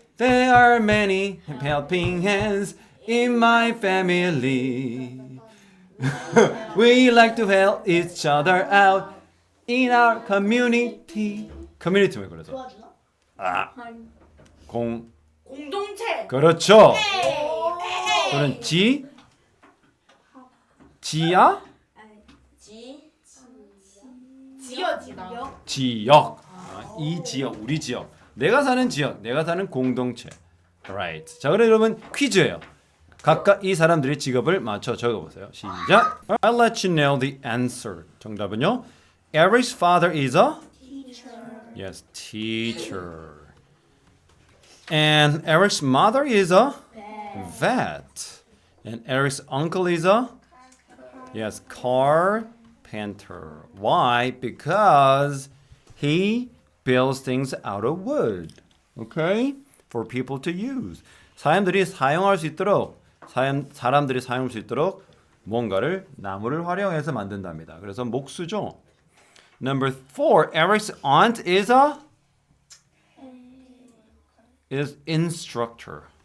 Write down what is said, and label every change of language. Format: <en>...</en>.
<en>There are many helping hands in my family. We like to help each other out in our community.</en> <ko>community 왜 그러죠? 도와주나? 아, 공동체. 그렇죠. 에이. 또는 지야, 지어지다. 지역. 이 지역, 우리 지역. 내가 사는 지역, 내가 사는 공동체.</ko> <en>Right.</en> <ko>자, 그럼 여러분 퀴즈예요. 각각 이 사람들의 직업을 맞춰 적어보세요. 시작.</ko> <en>I'll let you know the answer.</en> <ko>정답은요.</ko> <en>Eric's father is a yes, teacher. And Eric's mother is a vet. And Eric's uncle is a yes, carpenter. Why? Because he builds things out of wood. Okay? For people to use.</en> <ko>사람들이 사용할 수 있도록 사람들이 사용할 수 있도록 뭔가를 나무를 활용해서 만든답니다. 그래서 목수죠.</ko> <en>Number 4, Eric's aunt is a instructor.</en>